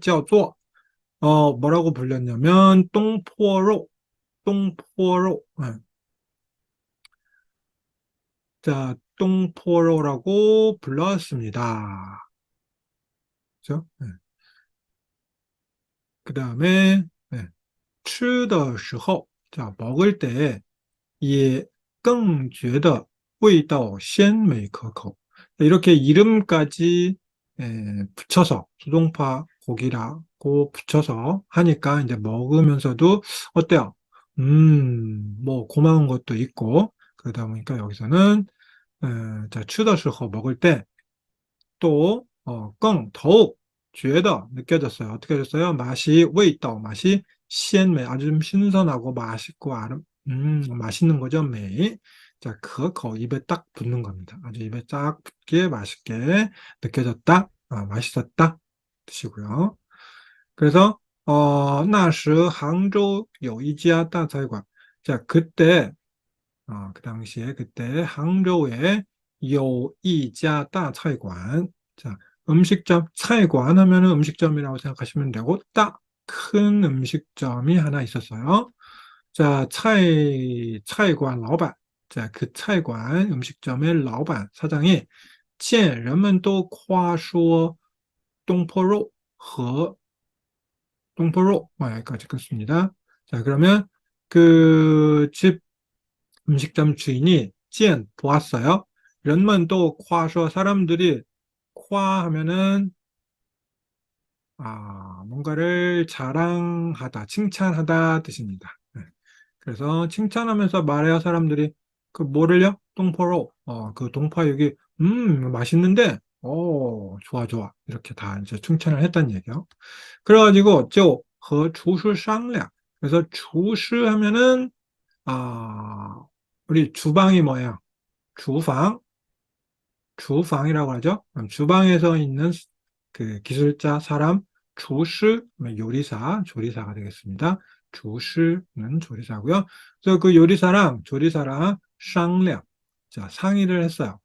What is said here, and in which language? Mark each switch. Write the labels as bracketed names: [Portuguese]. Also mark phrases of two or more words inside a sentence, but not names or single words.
[Korean] 쩌 뭐라고 불렸냐면, 똥포로. 자, 똥포로라고 불렀습니다. 그죠? 그 다음에, [Chinese] 吃的时候, [Korean] 자, 먹을 때, [Chinese] 也更觉得味道鲜美可口. [Korean] 이렇게 이름까지 붙여서 수동파 고기라고 붙여서 하니까 이제 먹으면서도 어때요? 뭐 고마운 것도 있고, 그러다 보니까 여기서는 자, [Chinese] 吃的时候 [Korean] 먹을 때 또, 더욱 觉得 느껴졌어요. 어떻게 됐어요? 맛이, [Chinese] 味道, 맛이 鲜美, [Korean] 아주 좀 신선하고 맛있고, 맛있는 거죠, 美. 자, 그거 입에 딱 붙는 겁니다. 아주 입에 딱 붙게 맛있게 느껴졌다, 맛있었다 뜻이고요. 그래서, [Chinese] 那时杭州有一家大菜馆. [Korean] 자, 그때, 그 당시에, 그때 항저우에 [Chinese] 有一家大菜馆. [Korean] 자, 음식점, 菜馆 하면은 음식점이라고 생각하시면 되고, 딱 큰 음식점이 하나 있었어요. 자, [Chinese] 菜馆 老板. [Korean] 자, 그 菜馆 음식점의 老板, 사장이 [Chinese] 见人们都夸说东坡肉和 [Korean] 동포로 여기까지 끊습니다. 자, 그러면 그 집 음식점 주인이 찐 보았어요. 人们또 [Chinese] 夸说 [Korean] 사람들이 夸하면은 뭔가를 자랑하다, 칭찬하다 뜻입니다. 네. 그래서 칭찬하면서 말해요, 사람들이. 그 뭐를요? 동포로. 그 동파육이 맛있는데 좋아 좋아. 이렇게 다 이제 칭찬을 했단 얘기요. 그래가지고 [Chinese] 就和 厨师 商量. [Korean] 그래서 厨师 하면은 우리 주방이 뭐예요? 주방, 주방이라고 하죠. 그럼 주방에서 있는 그 기술자 사람, 厨师 요리사, 조리사가 되겠습니다. 厨师는 조리사고요. 그래서 그 요리사랑 조리사랑 商量, 자, 상의를 했어요.